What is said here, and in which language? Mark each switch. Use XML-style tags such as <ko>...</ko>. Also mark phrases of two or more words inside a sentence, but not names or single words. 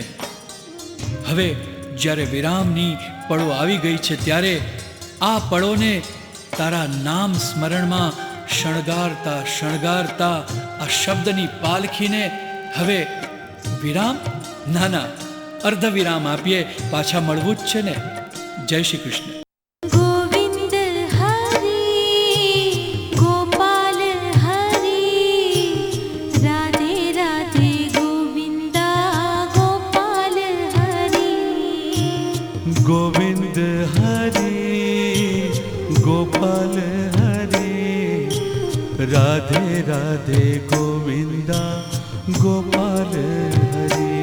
<gu>હવે જ્યારે વિરામની પળો આવી ગઈ છે, ત્યારે આ પળોને તારા નામ સ્મરણમાં શણગારતા શણગારતા આ શબ્દની પાલખીને હવે વિરામ, ના ના, અર્ધ વિરામ આપીએ. પાછા મળવું જ છે ને. જય શ્રી કૃષ્ણ.</gu> <hi>गोविंद हरि गोपाल हरि राधे राधे गोविंदा गोपाल हरि। गोविंद हरि गोपाल हरि राधे राधे गोविंदा गोपाल हरि।</hi>